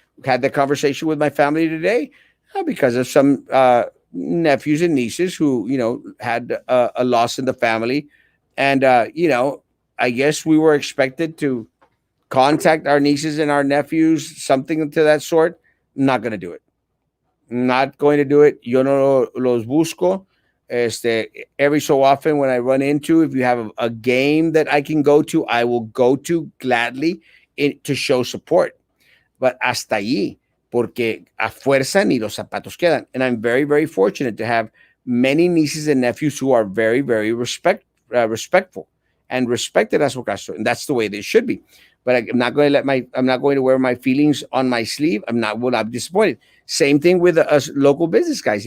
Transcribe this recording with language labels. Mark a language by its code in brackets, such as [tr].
[en] Had that conversation with my family today because of some nephews and nieces who had a loss in the family, and I guess we were expected to contact our nieces and our nephews, something to that sort. Not going to do it. Not going to do it. [es] Yo no los busco. [en] Every so often when I run into, if you have a game that I can go to, I will go to gladly to show support. But [es] hasta allí, porque a fuerza ni los zapatos quedan. [en] And I'm very, very fortunate to have many nieces and nephews who are very, very respectful and respected Erasmo Castro, and that's the way they should be. But I'm not going to wear my feelings on my sleeve. Will not be disappointed. Same thing with us local business guys.